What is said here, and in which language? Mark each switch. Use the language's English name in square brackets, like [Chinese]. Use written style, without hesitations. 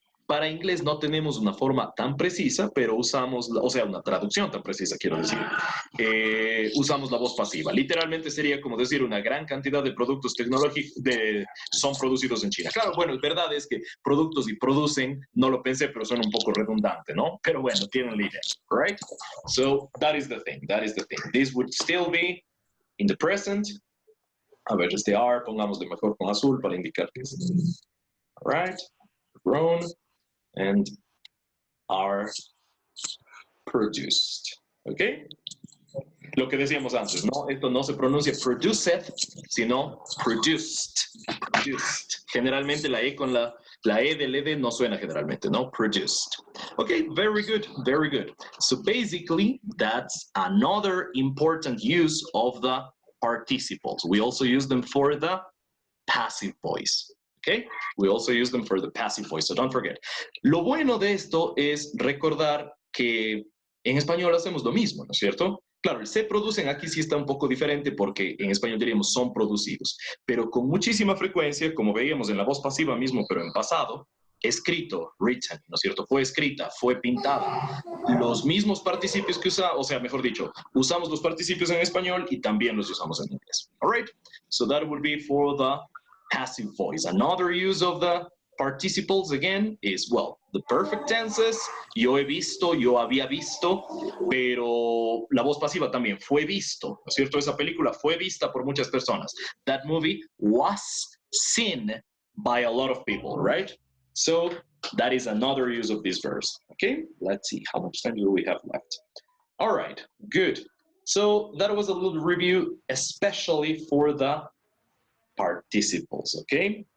[Spanish] Para inglés no tenemos una forma tan precisa, pero usamos, o sea, una traducción tan precisa, quiero decir. Usamos la voz pasiva. Literalmente sería como decir una gran cantidad de productos tecnológicos son producidos en China. Claro, bueno, la verdad es que productos y producen, no lo pensé, pero suena un poco redundante, ¿no? Pero bueno, tienen la idea, [English] right? So, that is the thing, that is the thing. This would still be in the present. [Spanish] A ver, este are, pongámosle mejor con azul para indicar que es. [English] All right, grown. And are produced. ¿Ok? [Spanish] Lo que decíamos antes, ¿no? Esto no se pronuncia produced, sino produced. Produced. Generalmente la E con la E del ED no suena generalmente, ¿no? [English] Produced. Okay, very good, very good. So basically, that's another important use of the participles. We also use them for the passive voice. Okay? We also use them for the passive voice, so don't forget. [Spanish] Lo bueno de esto es recordar que en español hacemos lo mismo, ¿no es cierto? Claro, el se producen aquí sí está un poco diferente porque en español diríamos son producidos, pero con muchísima frecuencia, como veíamos en la voz pasiva mismo, pero en pasado, escrito, [English] written, [Spanish] ¿no es cierto? Fue escrita, fue pintada. Los mismos participios que o sea, mejor dicho, usamos los participios en español y también los usamos en inglés. [English] All right? So that would be for the passive voice. Another use of the participles again is, well, the perfect tenses. [Spanish] Yo he visto, yo había visto, pero la voz pasiva también fue visto, ¿no es cierto? Esa película fue vista por muchas personas. [English] That movie was seen by a lot of people, right? So that is another use of this verse. Okay, let's see, how much time do we have left? All right, good. So that was a little review, especially for the participles, okay?